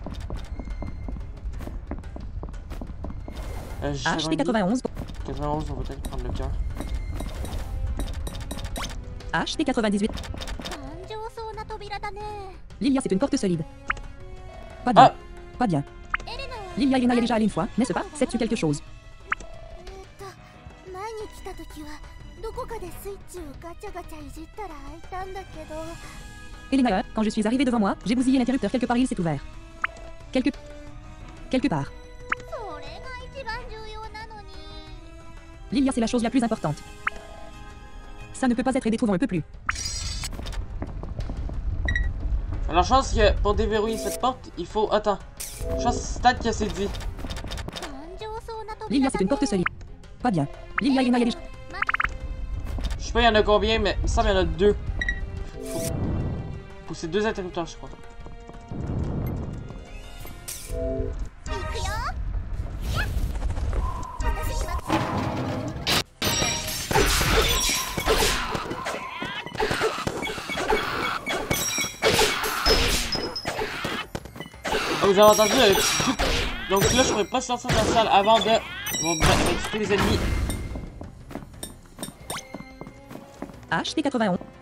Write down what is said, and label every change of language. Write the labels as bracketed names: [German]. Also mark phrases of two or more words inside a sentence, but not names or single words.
[French] HT 91. 91, on va peut-être prendre le cœur. HT 98. [Japanese] 頑丈そうな扉だね。 [French] Lilia, c'est une porte solide. Pas bien. Ah. Pas bien. [Japanese] エレナは [French] Lilia Elena y est déjà allée une fois, n'est-ce pas? Sais-tu quelque chose? [Japanese] 前に来た時はどこかでスイッチをガチャガチャいじったら開いたんだけど。 [French] Elena, quand je suis arrivée devant moi, j'ai bousillé l'interrupteur quelque part, il s'est ouvert. Quelque part. [Japanese] それが一番重要なのに。 [French] Lilia, c'est la chose la plus importante. Ça ne peut pas être aidé, trouvons un peu plus. Alors je pense que pour déverrouiller cette porte, il faut... Attends. Je pense que c'est Stat qui a s'est dit. [Japanese] 頑丈そうな扉 Lilia, だ [French] c'est une [Japanese] ね。 [French] porte solide. Pas bien. Lilia Elena y est déjà... Je sais pas il y en a combien, mais il me semble qu'il y en a deux. Faut pousser deux interrupteurs, je crois. [Japanese] 行くよ。やっ私には [French] Ah, vous avez entendu le petit truc. Donc là, je pourrais pas sortir de la salle avant de... Bon, avec tous les ennemis. HT 91.